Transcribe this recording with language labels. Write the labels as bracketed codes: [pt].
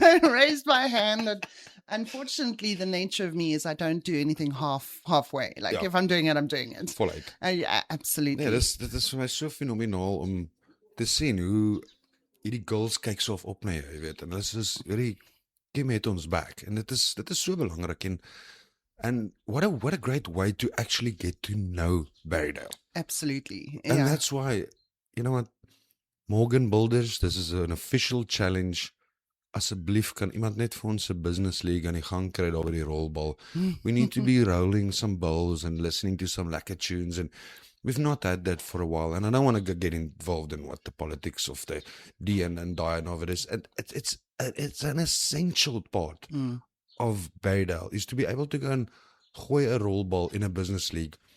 [en] I raised my hand. And unfortunately, the nature of me is I don't do anything halfway. Like, if I'm doing it, I'm doing it. [af] Voluit. [en] Yeah, absolutely. [af] Nee, dit is vir my so fenomenaal om te sien hoe hierdie girls kyk so op na jou, jy weet. En dit is hierdie Kim het ons back. En dit is so belangrik [en] and what a great way to actually get to know Barrydale. Absolutely. And Yeah. that's why, you know what, Morgan Builders, this is an official challenge. [af] Asseblief kan iemand net vir ons 'n business league aan die gang kry daar by die rolbal. [en] We need to be rolling some balls and listening to some lekker tunes, and we've not had that for a while, and I don't want to get involved in what the politics of the D and die and of it is. And it's an essential part of Barrydale is to be able to go and [af] gooi 'n rolbal [en] in a business league.